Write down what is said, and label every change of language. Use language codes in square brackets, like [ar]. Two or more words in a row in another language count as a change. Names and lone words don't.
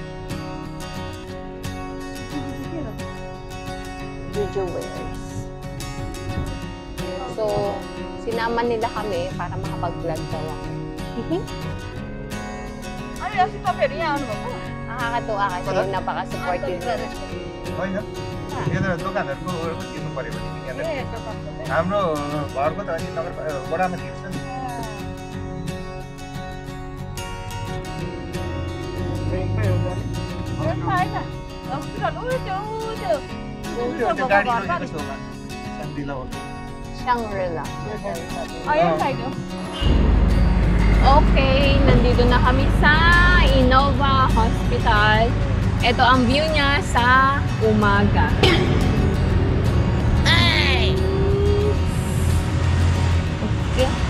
[tl] Juju Wears. So, sinama nila kami para makapag-vlog daw ako. Nakakatuwa kasi napaka-supportive nila. [ne] होइन यो त दोकानहरूको किन्नु पर्यो भने यहाँनिर हाम्रो घरको त अनि नगर वडामा थिएछ नि त्यो गाडी रोकेको छेउमा शान्तिला हो Shangri-La. [tl] Okay, nandito na kami sa Innova Hospital. Ito ang view niya sa umaga. Ay! Okay.